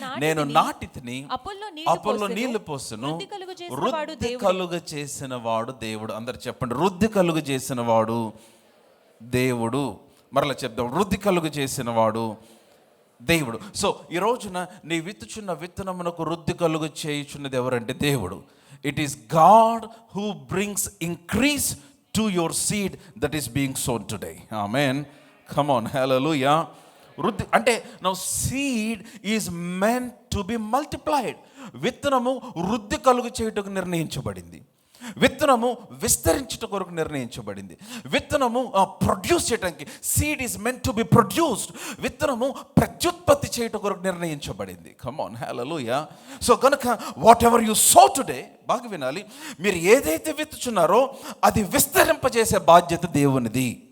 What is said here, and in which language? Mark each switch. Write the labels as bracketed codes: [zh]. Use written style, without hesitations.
[te] నేను నాటితిని, అపోల్లో నీళ్లు పోసెను, వృద్ధి కలుగ చేసిన వాడు దేవుడు. అందరు చెప్పండి, వృద్ధి కలుగ చేసిన వాడు దేవుడు. మరలా చెప్దాం, వృద్ధి కలుగ చేసిన వాడు దేవుడు. సో ఈ రోజున నీ విత్తుచున్న విత్తనమునకు వృద్ధి కలుగ చేయుచున్నది ఎవరంటే దేవుడు. [en] It is God who brings increase to your seed that is being sown today. Amen. Come on, hallelujah. [te] వృద్ధి అంటే [en] now seed is meant to be multiplied. [te] విత్తనము వృద్ధి కలుగు చేయుటకు నిర్ణయించబడింది. విత్తనము విస్తరించుట కొరకు నిర్ణయించబడింది. విత్తనము ప్రొడ్యూస్ చేయడానికి, [en] Seed is meant to be produced. [te] విత్తనము ప్రత్యుత్పత్తి చేయట కొరకు నిర్ణయించబడింది. Come on, hallelujah. సో కనుక [en] whatever you sow today, [te] బాగా వినాలి, మీరు ఏదైతే విత్తుచున్నారో అది విస్తరింపజేసే బాధ్యత దేవునిది.